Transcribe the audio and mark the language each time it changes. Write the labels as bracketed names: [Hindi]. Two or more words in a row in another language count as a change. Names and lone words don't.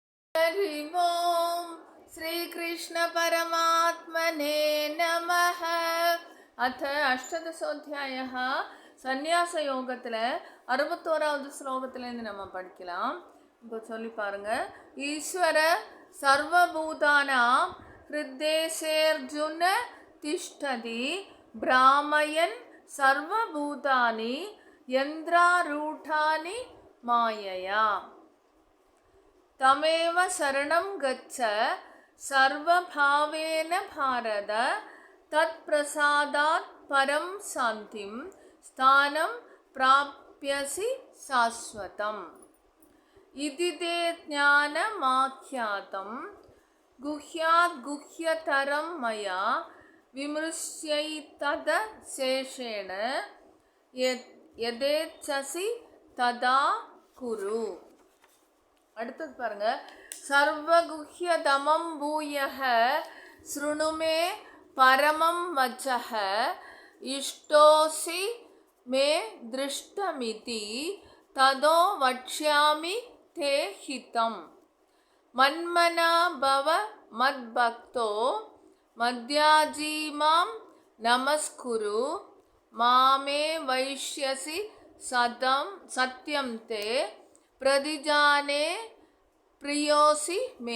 [Sanskrit] हरि ओम श्री कृष्ण परमात्मने नमः। अथ अष्टादशोऽध्यायः [Tamil] சந்நியாச யோகத்தில் 61வது ஸ்லோகத்திலேருந்து நம்ம படிக்கலாம். இப்போ சொல்லி பாருங்க. [Sanskrit] ईश्वर सर्वभूतानां हृद्देशेऽर्जुन तिष्ठति भ्रामयन् सर्वभूतानि यन्त्रारूढानि मायया तमेव शरणं गच्छ सर्वभावेन भारत तत्प्रसादात् परं शान्तिं स्थानं प्राप्स्यसि शाश्वतम् इति ते ज्ञानमाख्यातं गुह्यात् गुह्यतरं मया विमृश्यैतदशेषेण यदेच्छसि तदा कुरु. [Tamil] அடுத்தது பாருங்க. [Sanskrit] सर्वगुह्यतमं भूयः शृणुमे परमं वचः इष्टोऽसि मे दृढमिति ततो वक्ष्यामि ते हितम् मन्मना भव मद्भक्तो मद्याजीमां नमस्कुरु मामे वैष्यसि सत्यं ते प्रतिजाने प्रियोऽसि मे.